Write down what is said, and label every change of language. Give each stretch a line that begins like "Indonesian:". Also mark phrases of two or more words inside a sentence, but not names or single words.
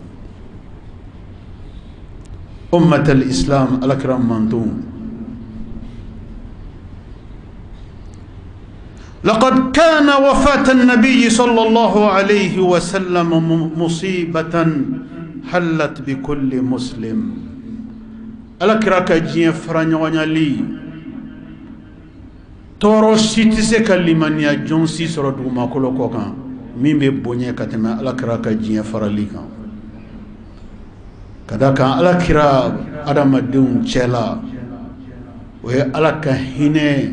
Arabic: أمة الإسلام
Bambara: alakira mantonw
Arabic: لقد كان وفاة النبي صلى الله عليه وسلم مصيبة حلت بكل مسلم
Bambara: alakira ka diɲɛ fara ɲɔgɔnyali tɔɔrɔ si tɛ se ka limaniya jɔn si sɔrɔ dugumakolo kɔ kan min bɛ bonya ka tɛmɛ alakira ka diɲɛ farali kan ka da kan alakira adamadenw cɛla o ye ala ka hinɛ